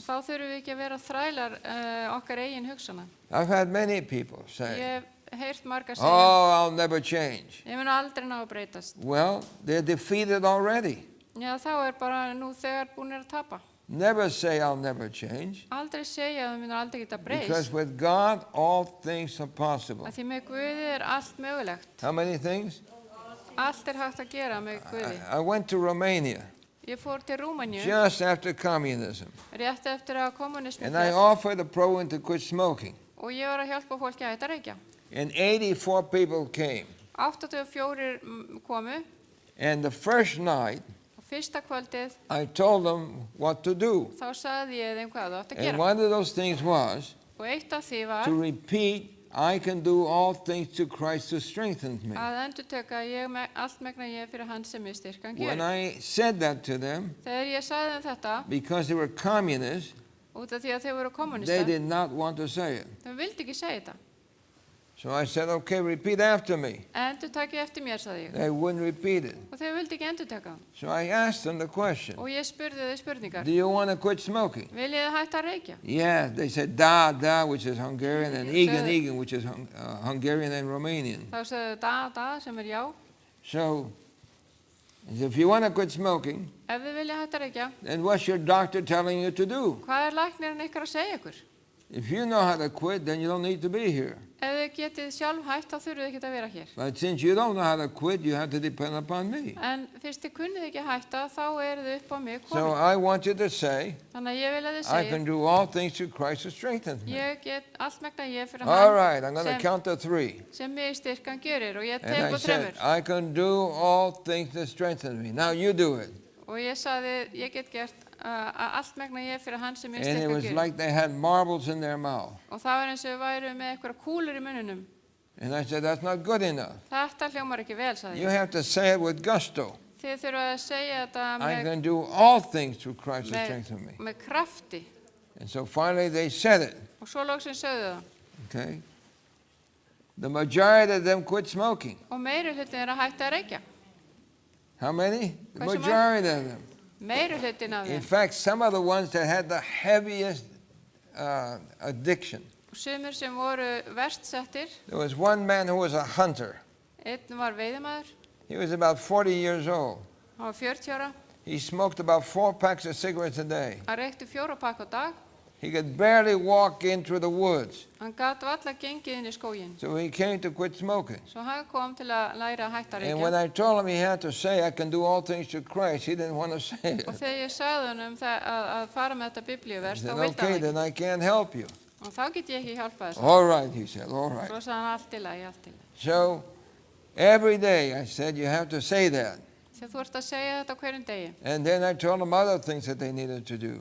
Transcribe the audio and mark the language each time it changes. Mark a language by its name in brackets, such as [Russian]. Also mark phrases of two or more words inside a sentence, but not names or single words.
[Icelandic] Þá þurfum við ekki að vera þrælar okkar eigin hugsana. [English] I've had many people say, [Icelandic] Ég hef heyrt marga segja, [English] oh, I'll never change. [Icelandic] ég mun aldrei ná að breytast. [English] Well, they're defeated already. [Icelandic] Já, þá er bara nú þegar búinir að tapa. [English] Never say I'll never change. [Icelandic] Aldrei segja að þú munir aldrei geta [English] Because [Icelandic] breyst. [English] with God, all things are possible. [Icelandic] Að því með Guði er allt mögulegt. [English] How many things? [Icelandic] Allt er hægt að gera með Guði. [English] I went to Romania [Icelandic] Ég fór til Rúmeníu [English] just after communism. [Icelandic] rétt eftir að kommunismi [English] And I [Icelandic] féll [English] offered a program to quit smoking. [Icelandic] og ég var að hjálpa fólki að hætta að reykja. [English] And 84 people came. [Icelandic] 84 komu [English] And the first night, [Icelandic] og fyrsta kvöldið [English] I told them what to do. [Icelandic] þá sagði ég þeim hvað þú átt að [English] And [Icelandic] gera. [English] one of those things was [Icelandic] Og eitt af því var [English] to repeat, I can do all things to Christ who strengthens me. [Icelandic] að endurteka allt megna ég fyrir hann sem er styrkan [English] When [Icelandic] gerir. [English] I said that to them, [Icelandic] Þegar ég sagði þeim þetta, [English] because they were communists, [Icelandic] út af því að þau voru [English] they [Icelandic] kommunistar, [English] did not want to say it. [Icelandic] þau vildi ekki segja þetta. [English] So I said, okay, repeat after me. [Icelandic] Endurtakið eftir mér, sagði ég. [English] They wouldn't repeat it. [Icelandic] Og þau vildi ekki endurtaka. [English] So I asked them the question, [Icelandic] Og ég spurði þau spurningar. [English] do you want to quit smoking? [Icelandic] Viljið þið hætta að reykja? [English] Yeah, they said da, which is Hungarian, and So- igen, which is Hungarian and Romanian. [Icelandic] Þá sagði da, sem er já. [English] So if you want to quit smoking, [Icelandic] Ef þið viljið hætta að reykja, [English] then what's your doctor telling you to do? [Icelandic] hvað er læknirinn ykkar að segja ykkur? [English] If you know how to quit, then you don't need to be here. [Icelandic] Ef þið getið sjálf hætt, þá þurfið þið ekki að vera hér. [English] But since you don't know how to quit, you have to depend upon me. [Icelandic] En fyrst þið kunnið ekki að hætta, þá eru þið upp á mig [English] So [Icelandic] komin. [English] I want you to say, [Icelandic] Þannig að ég vil að þið [English] I can [Icelandic] segja, [English] do all things through Christ who strengthens me. [Icelandic] ég get allt megna ég fyrir [English] All [Icelandic] hann [English] right, I'm going to [Icelandic] sem, [English] count to 3. [Icelandic] sem mig styrkan gerir og ég [English] And [Icelandic] tek [English] I [Icelandic] og [English] said, [Icelandic] þremur. [English] I can do all things that strengthen me. Now you do it. [Icelandic] Og ég sagði, ég get gert allt megna ég fyrir hann sem mig [English] And it [Icelandic] styrkan [English] was [Icelandic] gerir. [English] like they had marbles in their mouth. [Icelandic] Og það var eins og við værum með eitthvað kúlur í mununum. [English] And I said, that's not good enough. [Icelandic] Þetta hljómar ekki vel, sagði [English] You [Icelandic] ég. [English] have to say it with gusto. [Icelandic] Þið þurfa að segja þetta [English] I can do all things through Christ who strengthens me. [Icelandic] með krafti. [English] And so finally they said it. [Icelandic] Og svo loksins sögðu það. [English] Okay? The majority of them quit smoking. [Icelandic] og meiri hlutin að hætta að reykja. [English] How many? The [Icelandic] Hversu [English] majority of them. [Icelandic] Meiri hlutin af [English] In [Icelandic] þeim. [English] fact, some of the ones that had the heaviest addiction. [Icelandic] Sumir sem voru verst settir, [English] There was one man who was a hunter. [Icelandic] einn var veiðimaður, [English] He was about 40 years old. [Icelandic] hann var 40 ára, [English] He smoked about 4 packs of cigarettes a day. [Icelandic] hann reykti 4 pakk á dag, [English] He could barely walk in through the woods. [Icelandic] hann gat valla gengið inn í skóginn. [English] So he came to quit smoking. [Icelandic] Svo hann kom til að læra að hætta að [English] And when [Icelandic] reykja. [English] I told him he had to say, I can do all things through Christ, he didn't want to say it. [Icelandic] Og þegar ég sagði hann að fara með þetta [English] He [Icelandic] biblíuvers, þá [English] said, [Icelandic] vildi [English] okay, [Icelandic] hann ekki. [English] then I can't help you. [Icelandic] Og þá get ég ekki hjálpað þessu. [English] All right, he said, all right. [Icelandic] Svo sagði hann allt í lagi, allt í lagi. [English] So every day I said, you have to say that. [Icelandic] Þegar þú ert að segja þetta á hverjum degi. [English] And then I told them other things that they needed to do.